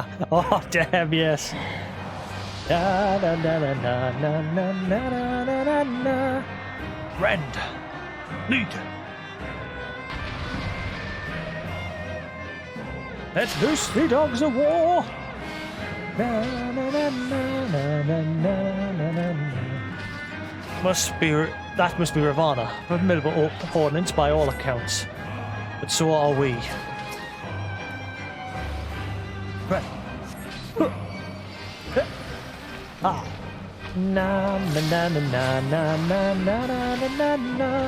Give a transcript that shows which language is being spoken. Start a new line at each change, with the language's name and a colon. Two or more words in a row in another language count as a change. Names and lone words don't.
English: Oh, damn, yes. Na, na, na, na, na, na, na, na, na, na, na. Rend. Lead. Let loose the dogs of war. Na, na, na, na, na, na, na, na, na, na. That must be Ravana, a formidable opponent by all accounts. But so are we. Right. Ah. Na na na na na na na na na na na.